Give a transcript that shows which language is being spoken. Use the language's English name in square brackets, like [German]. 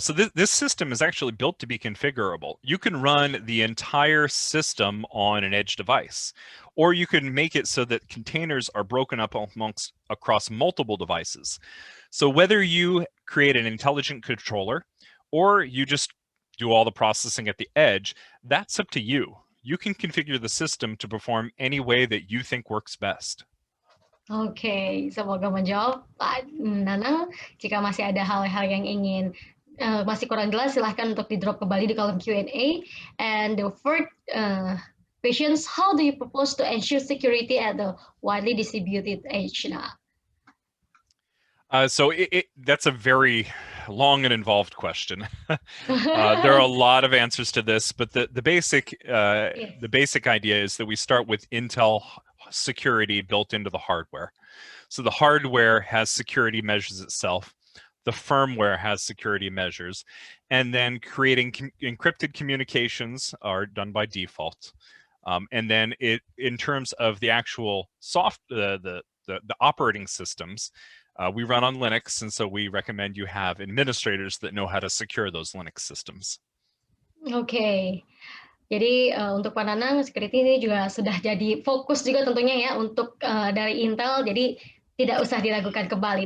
[English] So this system is actually built to be configurable. You can run the entire system on an edge device, or you can make it so that containers are broken up across multiple devices. So whether you create an intelligent controller or you just do all the processing at the edge, that's up to you. You can configure the system to perform any way that you think works best. [Indonesian] Oke, semoga menjawab Pak Nanang. Jika masih ada hal-hal yang ingin masih kurang jelas, silahkan untuk di-drop kembali di kolom Q&A. [English] And the third questions, how do you propose to ensure security at the widely distributed edge now? So that's a very long and involved question. There are a lot of answers to this, but the basic idea is that we start with Intel security built into the hardware. So the hardware has security measures itself. The firmware has security measures, and then creating encrypted communications are done by default. And then in terms of the actual the operating systems, we run on Linux, and so we recommend you have administrators that know how to secure those Linux systems. Oke. [Indonesian] Jadi untuk Pak Nanang, security ini juga sudah jadi fokus juga tentunya ya untuk dari Intel, jadi tidak usah diragukan kembali.